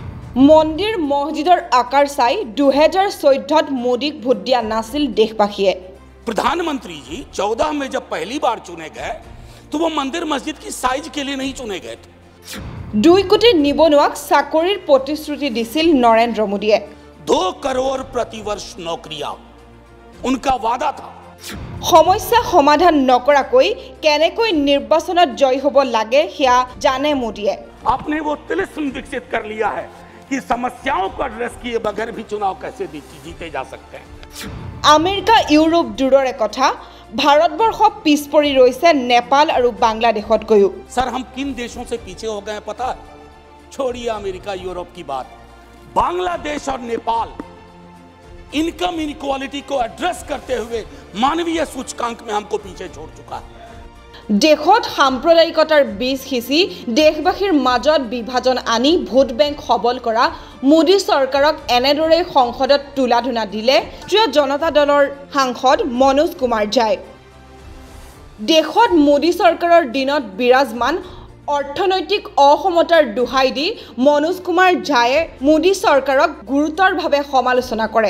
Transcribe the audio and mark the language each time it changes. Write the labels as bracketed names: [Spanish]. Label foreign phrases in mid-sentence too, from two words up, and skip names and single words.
[Assamese] মন্দিৰ মছজিদৰ আকাৰ চাই 2014 মোদীক ভোট দিয়া নাছিল দেশবাসীয়ে। [Hindi] प्रधानमंत्री जी 14 में जब पहली बार चुने गए तो वो मंदिर मस्जिद की साइज के लिए नहीं चुने गए थे। [Assamese] 2 কোটি নিবনুৱাক চাকৰিৰ প্ৰতিশ্ৰুতি দিছিল নৰেন্দ্ৰ মোদীয়ে। [Hindi] 2 करोड़ प्रतिवर्ष नौकरियां उनका वादा था। [Assamese] সমস্যা সমাধান নকৰাকৈ কেনেকৈ নিৰ্বাচনত জয় হ'ব লাগে সেয়া জানে মোদীয়ে। [Hindi] आपने वो तिलिस्म विकसित कर लिया है कि समस्याओं को एड्रेस किए बगैर भी चुनाव कैसे जीते जा सकते हैं। [Assamese] আমেৰিকা ইউৰোপ দূৰৰে কথা ভাৰতবৰ্ষ পিছ পৰি ৰৈছে নেপাল আৰু বাংলাদেশতকৈও। [Hindi] सर हम किन देशों से पीछे हो गए हैं पता है? छोड़िए अमेरिका यूरोप की बात, बांग्लादेश और नेपाल [English] income inequality [Hindi] को एड्रेस करते हुए मानवीय सूचकांक में हमको पीछे छोड़ चुका है। [Assamese] দেশত সাম্প্ৰদায়িকতাৰ বীজ সিঁচি দেশবাসীৰ মাজত বিভাজন আনি ভোট বেংক সবল কৰা মোদী চৰকাৰক এনেদৰে সংসদত তুলাধুনা দিলে ৰাষ্ট্ৰীয় জনতা দলৰ সাংসদ মনোজ কুমাৰ ঝাই। দেশত মোদী চৰকাৰৰ দিনত বিৰাজমান অৰ্থনৈতিক অসমতাৰ দোহাই দি মনোজ কুমাৰ ঝায়ে মোদী চৰকাৰক গুৰুতৰভাৱে সমালোচনা কৰে।